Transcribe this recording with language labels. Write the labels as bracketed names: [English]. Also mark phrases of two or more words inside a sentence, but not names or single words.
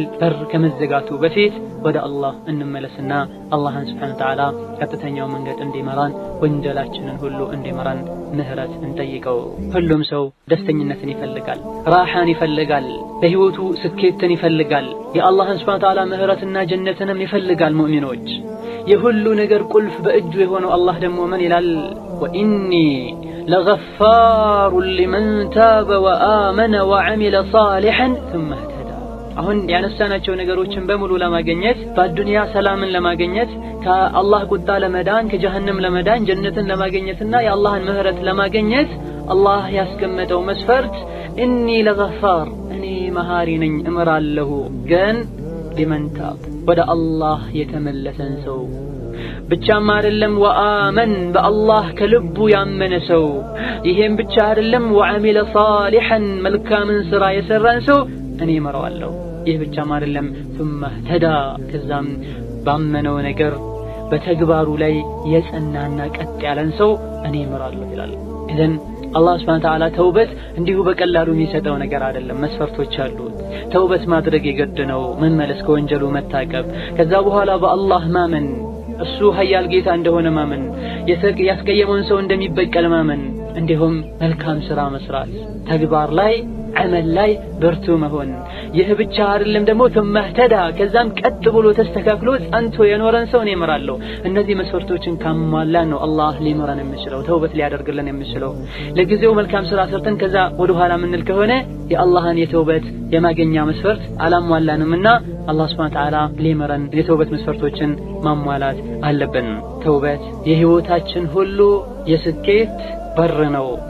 [Amharic] በር ከመዘጋቱ በፊት ወደ አላህ እንመለስና አላህን [Arabic] سبحانه وتعالى [Amharic] ቀጥተኛው መንገድ እንዲመራን ወንጀላችንን ሁሉ እንዲመራን ምህረት እንጠይቀው። ሁሉም ሰው ደስተኝነትን ይፈልጋል፣ ራሓን ይፈልጋል፣ በህይወቱ ስኬትን ይፈልጋል፣ የአላህን [Arabic] سبحانه وتعالى [Amharic] ምህረትና ጀነትንም ይፈልጋል። ሙእሚኖች የሁሉ ነገር ቁልፍ በእጁ የሆነው አላህ ደግሞ ምን ይላል? [Arabic] وإني لغفار لمن تاب وآمن وعمل صالحا ثم اهتدى። [Amharic] አሁን ያነሳናቸው ነገሮችን በሙሉ ለማግኘት በአዱንያ ሰላምን ለማግኘት ከአላህ ቁጣ ለመዳን ከጀሃነም ለመዳን ጀነትን ለማግኘትና የአላህን ምህረት ለማግኘት አላህ ያስቀመጠው መስፈርት [Arabic] إني لغفار፣ [Amharic] እኔ መሃሪ ነኝ እምራለሁ፣ ግን [Arabic] لمن تاب፣ [Amharic] ወደ አላህ የተመለሰን ሰው ብቻም አይደለም፣ ወአመን በአላህ ከልቡ ያመነ ሰው፣ ይሄም ብቻ አይደለም፣ [Arabic] وعمل صالحا [Amharic] መልካምን ስራ የሰራን ሰው እኔ እመራዋለሁ። ይህ ብቻም አይደለም፣ [Arabic] ثم اهتدى [Amharic] ከዛም ባመነው ነገር በተግባሩ ላይ የጸናና ቀጥ ያለን ሰው እኔ እመራለሁ ይላል። ኢዘን አላህ [Arabic] سبحانه وتعالى [Amharic] ተውበት እንዲሁ በቀላሉ የሚሰጠው ነገር አይደለም። መስፈርቶች አሉት። ተውበት ማድረግ የግድ ነው። መመለስ፣ ከወንጀሉ መታቀብ፣ ከዛ በኋላ በአላህ ማመን፣ እሱ ኃያል ጌታ እንደሆነ ማመን፣ ያስቀየመውን ሰው እንደሚበቀል ማመን፣ እንዲሁም መልካም ስራ መስራት፣ ተግባር ላይ አመል ላይ ብርቱ መሆን። ይህ ብቻ አይደለም ደግሞ [Arabic] ثم اهتدى [Amharic] ከዛም ቀጥ ብሎ ተስተካክሎ ጸንቶ የኖረን ሰው እኔ እመራለሁ። እነዚህ መስፈርቶችን ካሟላን ነው አላህ ሊመራን የሚችለው፣ ተውበት ሊያደርግልን የሚችለው። ለጊዜው መልካም ስራ ሰርተን ከዛ ወደ ኋላ ምንል ከሆነ የአላህን የተውበት የማገኛ መስፈርት አላሟላንምና አላህ [Arabic] سبحانه وتعالى [Amharic] ሊመራን የተውበት መስፈርቶችን ማሟላት አለብን። ተውበት የህይወታችን ሁሉ የስኬት በር ነው።